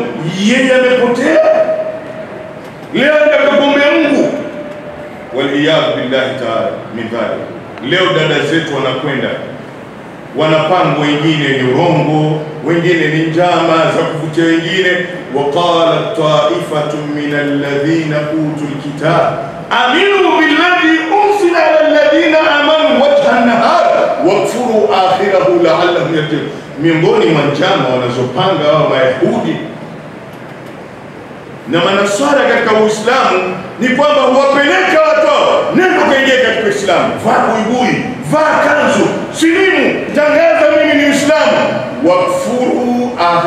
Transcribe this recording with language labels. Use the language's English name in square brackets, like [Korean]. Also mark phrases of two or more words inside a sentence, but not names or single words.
[Swahili] Yeye amepotea. Leo ndio kuombea Mungu. [Arabic] والعياذ بالله تعالى من ذلك. [Swahili] Leo dada zetu wanakwenda, wanapangwa, wengine ni urongo, wengine ni njama za kuvutia wengine. [Arabic] وقالت طائفة من الذين أوتوا الكتاب آمنوا بالذي أرسل على الذين آمنوا وجه النهار واكفروا آخره لعلهم يرجعون. [Swahili] Miongoni mwa njama wanazopanga hao Mayahudi na Manaswara katika Uislamu ni kwamba huwapeleka watu, nenda kaingia katika Uislamu, vaa buibui, vaa kanzu, silimu, tangaza mimi ni Uislamu, [Arabic] واكفروا آخر.